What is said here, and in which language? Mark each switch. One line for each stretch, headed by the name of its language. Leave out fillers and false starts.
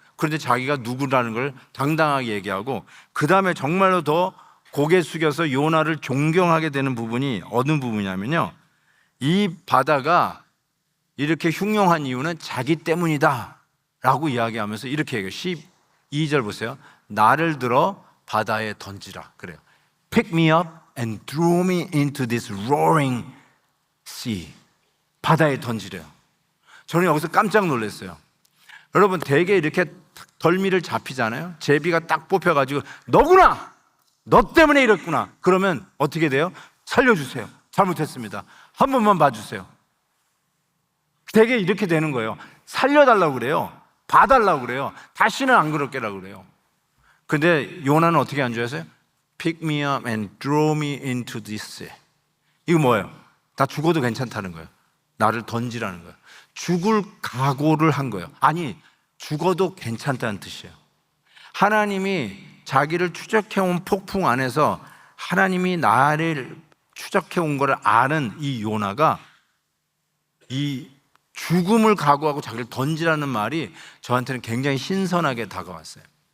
Korean: 그런데 자기가 누구라는 걸 당당하게 얘기하고, 그 다음에 정말로 더 고개 숙여서 요나를 존경하게 되는 부분이 어느 부분이냐면요, 이 바다가 이렇게 흉흉한 이유는 자기 때문이다 라고 이야기하면서 이렇게 얘기해요. 12절 보세요. 나를 들어 바다에 던지라 그래요.
English: Pick me up and throw me into this roaring sea.
Korean: 바다에 던지래요. 저는 여기서 깜짝 놀랐어요. 여러분, 대개 이렇게 덜미를 잡히잖아요. 제비가 딱 뽑혀가지고 너구나! 너 때문에 이랬구나. 그러면 어떻게 돼요? 살려주세요. 잘못했습니다. 한 번만 봐주세요. 대개 이렇게 되는 거예요. 살려달라고 그래요. 봐달라고 그래요. 다시는 안 그럴게라고 그래요. 근데 요나는 어떻게 한 줄 아세요?
English: Pick me up and throw me into this sea.
Korean: 이거 뭐예요? 다 죽어도 괜찮다는 거예요. 나를 던지라는 거예요. 죽을 각오를 한 거예요. 아니, 죽어도 괜찮다는 뜻이에요. 하나님이 자기를 추적해온 폭풍 안에서 하나님이 나를 추적해온 것을 아는 이 요나가 이 죽음을 각오하고 자기를 던지라는 말이 저한테는 굉장히 신선하게 다가왔어요.